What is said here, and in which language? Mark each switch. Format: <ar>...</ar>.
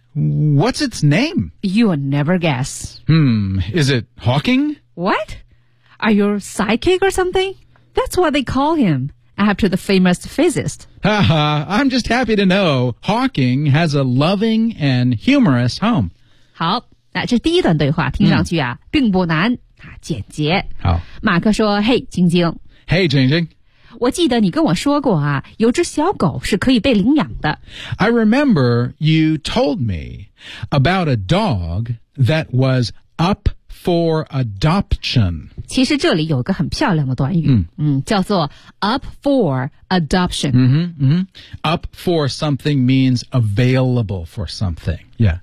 <en>What's its name? You'll never guess. Is it Hawking? What? Are you a psychic or something? That's what they call him, after the famous physicist. Haha, I'm just happy to know Hawking has a loving and humorous home.</en> <zh>好，那这第一段对话听上去啊，并不难，简洁。好。马克说，嘿，晶晶。</zh> <en>Hey, 晶晶。</en> <zh>我记得你跟我说过啊，有只小狗是可以被领养的。</zh> <en>I remember you told me about a dog that was up for adoption.</en> <zh>其实这里有个很漂亮的短语，叫做</zh> <en>up for adoption. Mm-hmm, mm-hmm. Up for something means available for something. Yeah.</en>